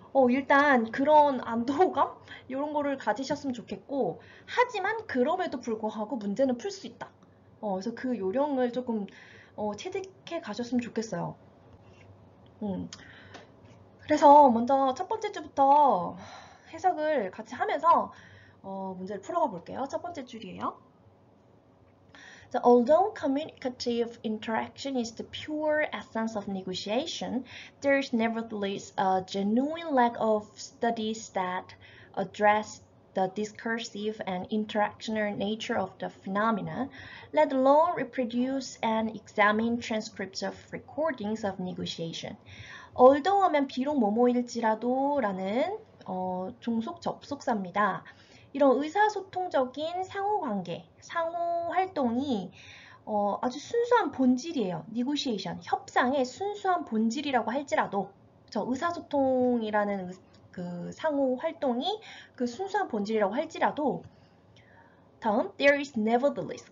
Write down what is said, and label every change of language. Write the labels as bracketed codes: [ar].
[ko] 일단 그런 안도감? 이런 거를 가지셨으면 좋겠고, 하지만 그럼에도 불구하고 문제는 풀 수 있다. 그래서 그 요령을 조금 체득해 가셨으면 좋겠어요. 음. 그래서 먼저 첫 번째 주부터 해석을 같이 하면서 문제를 풀어가 볼게요. 첫 번째 줄이에요. [en] So although communicative interaction is the pure essence of negotiation, there is nevertheless a genuine lack of studies that address the discursive and interactional nature of the phenomena, let alone reproduce and examine transcripts of recordings of negotiation. [ko] although 하면 비록 뭐뭐일지라도 라는 종속 접속사입니다. 이런 의사소통적인 상호관계, 상호활동이 아주 순수한 본질이에요. negotiation, 협상의 순수한 본질이라고 할지라도 저 의사소통이라는 그 상호활동이 그 순수한 본질이라고 할지라도 다음, [en] there is nevertheless.